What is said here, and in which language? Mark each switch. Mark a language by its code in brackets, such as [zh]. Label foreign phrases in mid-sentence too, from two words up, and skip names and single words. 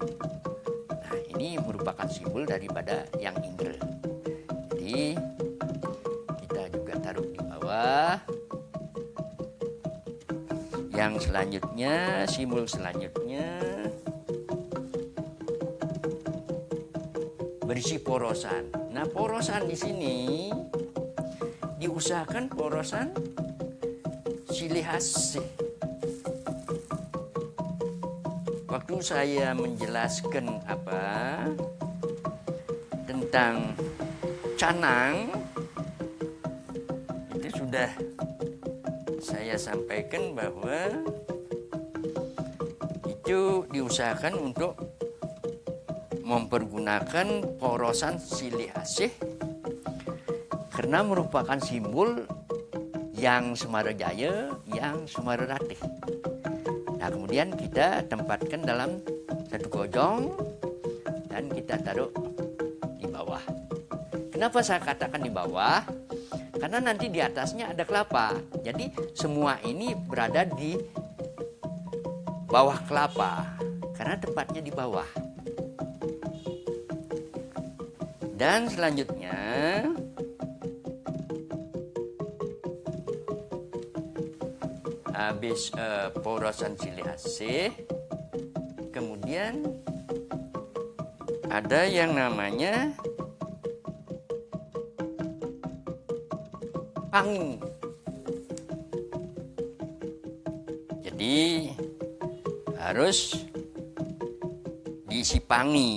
[id] Nah, ini merupakan simbol daripada yang indera. Jadi kita juga taruh di bawah. Yang selanjutnya, simbol selanjutnya berisi porosan. Nah, porosan di sini diusahakan porosan silih asih. Waktu saya menjelaskan tentang canang, itu sudah saya sampaikan bahwa itu diusahakan untuk mempergunakan porosan silih asih karena merupakan simbol yang Semarajaya, yang Semaratih. Nah, kemudian kita tempatkan dalam satu gojong dan kita taruh di bawah. Kenapa saya katakan di bawah? Karena nanti di atasnya ada kelapa. Jadi semua ini berada di bawah kelapa karena tempatnya di bawah. Dan selanjutnya habis porosan silih asih, kemudian ada yang namanya pangi. Jadi harus diisi pangi.